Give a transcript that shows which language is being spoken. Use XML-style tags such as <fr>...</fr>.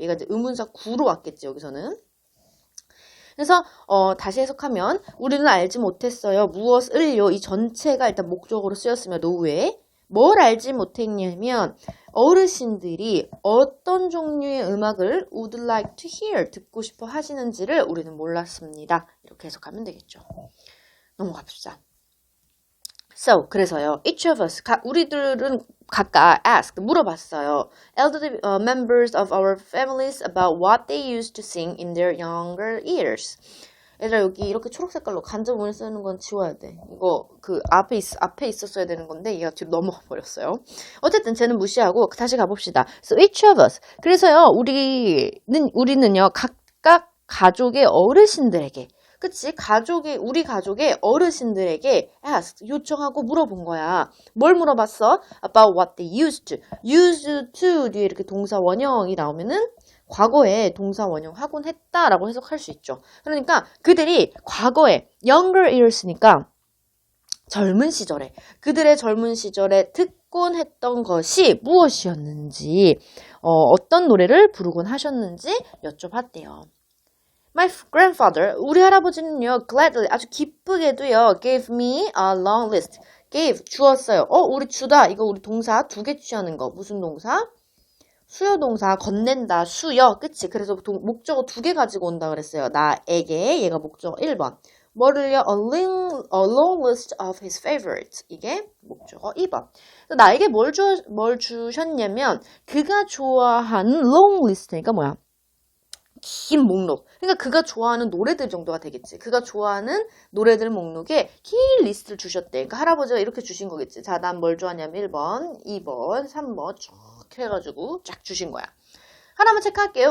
<ko>얘가 이제 의문사 구로 왔겠죠, 여기서는. 그래서 다시 해석하면 우리는 알지 못했어요. 무엇을요? 이 전체가 일단 목적으로 쓰였으며 노후에 뭘 알지 못했냐면 어르신들이 어떤 종류의 음악을</ko> <en>would like to hear,</en> <ko>듣고 싶어 하시는지를 우리는 몰랐습니다. 이렇게 해석하면 되겠죠. 넘어갑시다. So, 그래서요.</ko> <en>Each of us,</en> <ko>우리들은 각각</ko> <en>asked,</en> <ko>물어봤어요.</ko> <en>Elderly members of our families about what they used to sing in their younger years.</en> <ko>얘들아, 여기 이렇게 초록 색깔로 간접문을 쓰는 건 지워야 돼. 이거 그 앞에 있었어야 되는 건데 얘가 뒤로 넘어가 버렸어요. 어쨌든 쟤는 무시하고 다시 가봅시다.</ko> <en>So each of us.</en> <ko>그래서요, 우리는요, 각각 가족의 어르신들에게, 그치? 우리 가족의 어르신들에게 asked, 요청하고 물어본 거야. 뭘 물어봤어?</ko> <en>About what they used to.</en> <ko>used to 뒤에 이렇게 동사 원형이 나오면은 과거에 동사 원형 하곤 했다라고 해석할 수 있죠. 그러니까 그들이 과거에 younger years니까 젊은 시절에, 그들의 젊은 시절에 듣곤 했던 것이 무엇이었는지, 어떤 노래를 부르곤 하셨는지 여쭤봤대요.</ko> <en>My grandfather,</en> <ko>우리 할아버지는요,</ko> <en>gladly,</en> <ko>아주 기쁘게도요,</ko> <en>gave me a long list.</en> <ko>gave, 주었어요. 우리 주다. 이거 우리 동사 2개 취하는 거. 무슨 동사? 수요 동사, 건넨다, 수요. 그치? 그래서 목적어 2개 가지고 온다 그랬어요. 나에게, 얘가 목적어 1번. 뭐를요?</ko> <en>A long list of his favorites.</en> <ko>이게 목적어 2번. 나에게 뭘 주셨냐면, 그가 좋아하는 long list니까 뭐야? 긴 목록. 그러니까 그가 좋아하는 노래들 정도가 되겠지. 그가 좋아하는 노래들 목록에 긴 리스트를 주셨대. 그러니까 할아버지가 이렇게 주신 거겠지. 자, 난 뭘 좋아하냐면 1번, 2번, 3번 쭉 해가지고 쫙 주신 거야. 하나만 체크할게요.</ko>